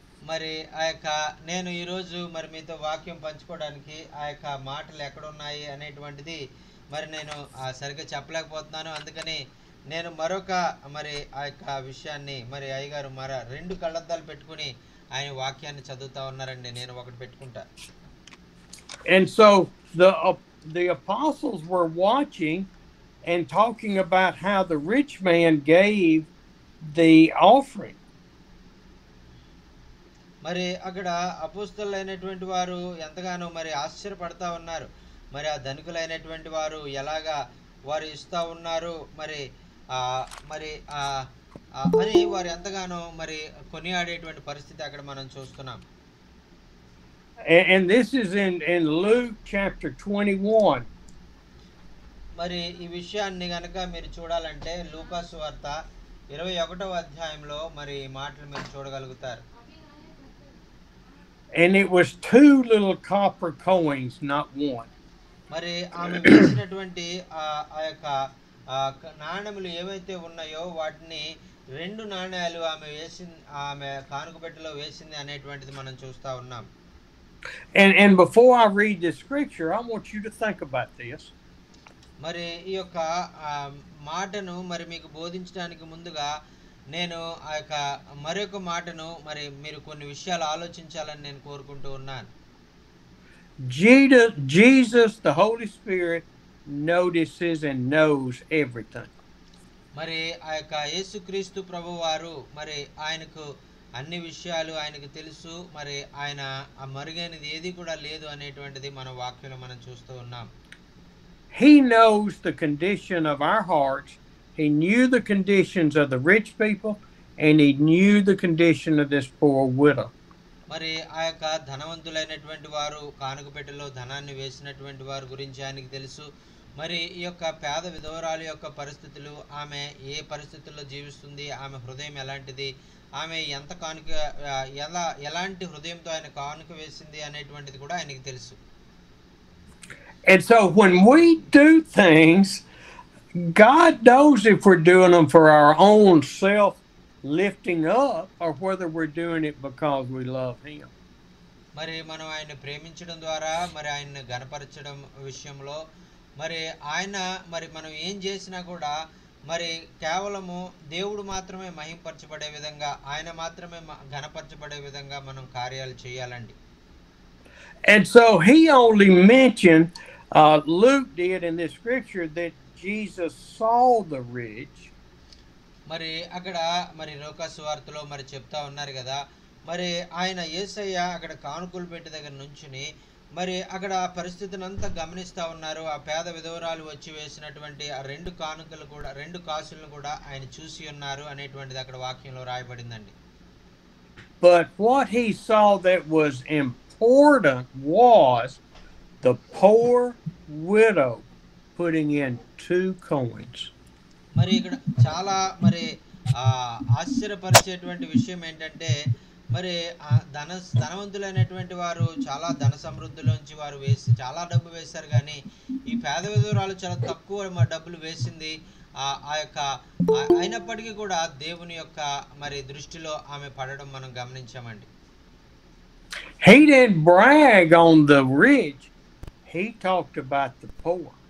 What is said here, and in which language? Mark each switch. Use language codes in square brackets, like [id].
[te] మరి ఆ యొక్క నేను ఈరోజు మరి మీతో వాక్యం పంచుకోవడానికి ఆ యొక్క మాటలు ఎక్కడున్నాయి అనేటువంటిది మరి నేను సరిగ్గా చెప్పలేకపోతున్నాను. అందుకని నేను మరొక మరి ఆ యొక్క విషయాన్ని మరి అయ్యగారు మర 2 కళ్ళద్దాలు పెట్టుకుని ఆయన వాక్యాన్ని చదువుతా ఉన్నారండి. నేను ఒకటి పెట్టుకుంటా. [en] And so the apostles were watching and talking about how the rich man gave the offering. [te] మరి అక్కడ అపోస్తలులైనటువంటి వారు ఎంతగానో మరి ఆశ్చర్యపడతా ఉన్నారు. మరి ఆ ధనికులైనటువంటి వారు ఎలాగా వారు ఇస్తా ఉన్నారు మరి మరి అని వారు ఎంతగానో మరి కొనియాడేటువంటి పరిస్థితి అక్కడ మనం చూస్తున్నాం. [en] And this is in Luke chapter 21. [te] మరి ఈ విషయాన్ని గనక మీరు చూడాలంటే లూకా సువార్త 21వ అధ్యాయంలో మరి ఈ మాటలు మీరు చూడగలుగుతారు. [en] And it was 2 little copper coins, not one. [te] మరి ఆమె వేసినటువంటి ఆ యొక్క నాణెములు ఏవైతే ఉన్నాయో వాటిని 2 నాణేలు ఆమె కానుక పెట్టెలో వేసింది అనేటువంటిది మనం చూస్తా ఉన్నాం. [en] And before I read this scripture, I want you to think about this. [te] మరి ఈ యొక్క మాటను మరి మీకు బోధించడానికి ముందుగా నేను ఆ యొక్క మరొక మాటను మరి మీరు కొన్ని విషయాలు ఆలోచించాలని నేను కోరుకుంటూ ఉన్నాను. [en] Jesus, the Holy Spirit, notices and knows everything. [te] మరి ఆ యొక్క యేసుక్రీస్తు ప్రభువారు మరి ఆయనకు అన్ని విషయాలు ఆయనకు తెలుసు. మరి ఆయన మరుగైనది ఏది కూడా లేదు అనేటువంటిది మన వాక్యంలో మనం చూస్తూ ఉన్నాం. [en] He knows the condition of our hearts. He knew the conditions of the rich people, and he knew the condition of this poor widow. [te] మరి ఆ యొక్క ధనవంతులైనటువంటి వారు కానుక పెట్టెలో ధనాన్ని వేసినటువంటి వారి గురించి ఆయనకు తెలుసు. మరి ఈ యొక్క పేద విధవరాలు యొక్క పరిస్థితులు, ఆమె ఏ పరిస్థితుల్లో జీవిస్తుంది, ఆమె హృదయం ఎలాంటిది, ఆమె ఎంత కానుక ఎలాంటి హృదయంతో ఆయన కానుక వేసింది అనేటువంటిది కూడా ఆయనకు తెలుసు. [en] And so when we do things, God knows if we're doing them for our own self lifting up or whether we're doing it because we love him. [te] మరి మనం ఆయన ప్రేమించడం ద్వారా మరి ఆయన్ని ఘనపరచడం విషయంలో మరి ఆయన మరి మనం ఏం చేసినా కూడా మరి కేవలము దేవుడు మాత్రమే మహింపరచబడే విధంగా, ఆయన మాత్రమే ఘనపరచబడే విధంగా మనం కార్యాలు చేయాలండి. [en] And so he only mentioned, Luke did in this scripture, that Jesus saw the rich. [te] మరి అక్కడ మరి లూకా సువార్తలో మరి చెప్తా ఉన్నారు కదా, మరి ఆయన యేసయ్య అక్కడ కానుకలు పెట్టె దగ్గర నుంచుని మరి అక్కడ పరిస్థితిని అంతా గమనిస్తూ ఉన్నారు. ఆ పేద విధవరాలు వచ్చి వేసినటువంటి ఆ 2 కానుకలు కూడా 2 కాసులను కూడా ఆయన చూసి ఉన్నారు అనేటువంటిది అక్కడ వాక్యంలో రాయబడిందండి. [en] But what he saw that was important was the poor widow putting in 2 coins. [te] మరి ఇక్కడ చాలా మరి ఆశ్చర్యపరిచేటువంటి విషయం ఏంటంటే మరి ధనవంతులైనటువంటి వారు చాలా ధన సమృద్ధిలోంచి వారు చాలా డబ్బు వేశారు, కానీ ఈ పేద విధవరాలు చాలా తక్కువ డబ్బులు వేసింది. ఆ యొక్క అయినప్పటికీ కూడా దేవుని యొక్క మరి దృష్టిలో ఆమె పడడం మనం గమనించామండి. [en] He didn't brag on the rich. He talked about the poor.